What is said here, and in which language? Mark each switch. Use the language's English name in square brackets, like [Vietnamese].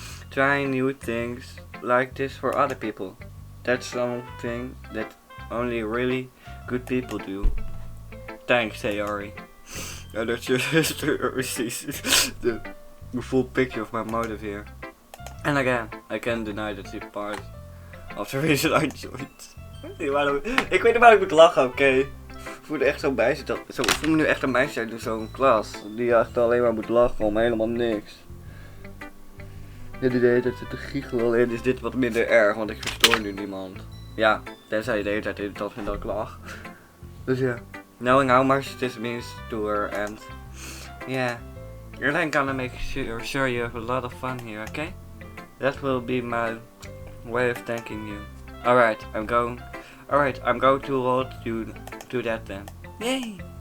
[English] Trying new things like this for other people. That's something that only really good people do. Thanks, Sayori. That your sister receives the full picture of my motive here. And again, I can't deny that it's part of the reason I joined. [Dutch] Ik weet niet waar ik moet lachen, oké? Ik voel er echt zo bij zitten. Ik voel me nu echt een meisje uit zo'n klas. Die echt alleen maar moet lachen om helemaal niks. Ja, die de hele tijd zit te giechelen, alleen is dit wat minder erg, want ik verstoor nu niemand. Ja, tenzij je de hele tijd irritant vindt dat ik lach. Dus ja. [English] Knowing how much this means to her and... Yeah. I'm gonna make sure you have a lot of fun here, okay? That will be my way of thanking you. Alright, I'm going to hold you to that then. Yay!